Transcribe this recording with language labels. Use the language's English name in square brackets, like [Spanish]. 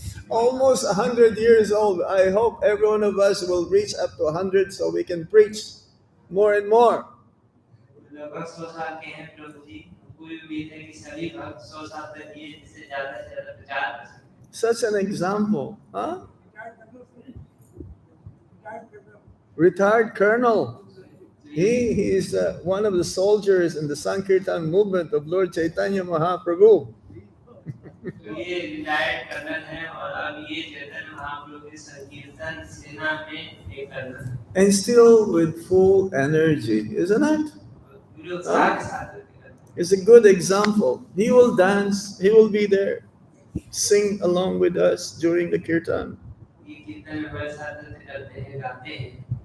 [English] Almost 100 years old. I hope every one of us will reach up to 100 so we can preach more and more. [Hindi] लगभग 100 साल के हैं प्रभु जी, हमको भी उम्मीद है कि सभी भक्त 100 साल तक जिए, जिससे ज्यादा से ज्यादा प्रचार कर सकें। [English] Such an example, huh? Retired colonel. He is one of the soldiers in the Sankirtan movement of Lord Chaitanya Mahaprabhu. [Hindi] ये रिटायर्ड कर्नल हैं और अब ये चैतन्य महाप्रभु की संकीर्तन सेना में एक कर्नल हैं। [English] And still with full energy, isn't it? [Hindi] पूरे उत्साह के साथ करते हैं। [English] It's a good example. He will dance, he will be there, sing along with us during the kirtan. [Hindi] ये कीर्तन में बड़े साधन से करते हैं, गाते हैं।